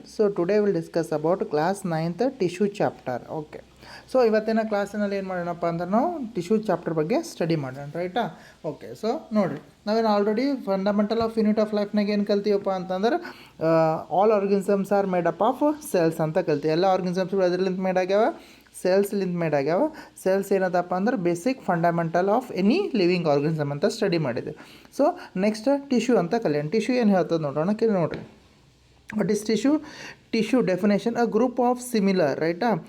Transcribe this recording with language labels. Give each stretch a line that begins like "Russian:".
English: So today we'll discuss about class 9th tissue chapter. Okay.
Kannada: So ಇವತ್ತಿನ ಕ್ಲಾಸಿನಲ್ಲಿ ಏನು ಮಾಡೋಣಪ್ಪ ಅಂದ್ರೆ ನಾವು ಟಿಶ್ಯೂ ಚಾಪ್ಟರ್ ಬಗ್ಗೆ ಸ್ಟಡಿ ಮಾಡೋಣ ರೈಟಾ. ಓಕೆ, ಸೊ ನೋಡಿರಿ, ನಾವೇನು already fundamental of unit of ಲೈಫ್ನಾಗ ಏನು ಕಲ್ತೀವಪ್ಪ ಅಂತಂದ್ರೆ
English: all organisms are made up of cells
Kannada: ಅಂತ ಕಲ್ತೀವಿ. ಎಲ್ಲ ಆರ್ಗನಿಸಮ್ಸ್ಗಳು ಅದರಲ್ಲಿಂದ ಮೇಡ್ ಆಗ್ಯಾವ, ಸೆಲ್ಸ್ಲಿಂದ ಮೇಡ್ ಆಗ್ಯಾವ. ಸೆಲ್ಸ್ ಏನದಪ್ಪ ಅಂದ್ರೆ
English: basic fundamental of any living organism
Kannada: ಅಂತ ಸ್ಟಡಿ ಮಾಡಿದೆ. ಸೊ ನೆಕ್ಸ್ಟ್ ಟಿಶ್ಯೂ ಅಂತ ಕಲಿಯೋಣ. ಟಿಶ್ಯೂ ಏನು ಹೇಳ್ತದೆ ನೋಡೋಣ. ನೋಡಿರಿ,
English: what is tissue? Tissue definition: a group of similar, right?